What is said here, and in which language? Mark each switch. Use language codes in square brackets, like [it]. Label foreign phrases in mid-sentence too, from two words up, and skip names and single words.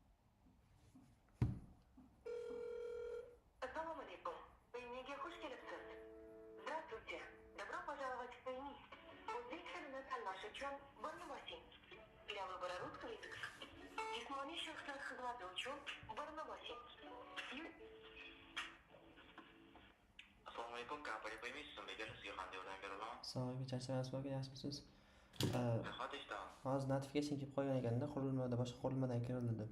[uz] Assalamu alaikum. Вы мне где хушкелесіз? Здравствуйте. [ru] Добро пожаловать в Пейми. [uz] O'zbek tanlash uchun birni bosing. [ru] Для выбора русского языка. [uz] Jismoniy shaxslar xizmati uchun birni bosing. Assalomu alaykum, kompaniya Payme sizga sizga qanday yordam bera olaman? Assalomu alaykum, charchamayapsizmi aka, yaxshimisiz? Nahot eshitaman. Hozir notification kelib qolgan ekanda, qurilmada boshqa qurilmadan kirildi deb.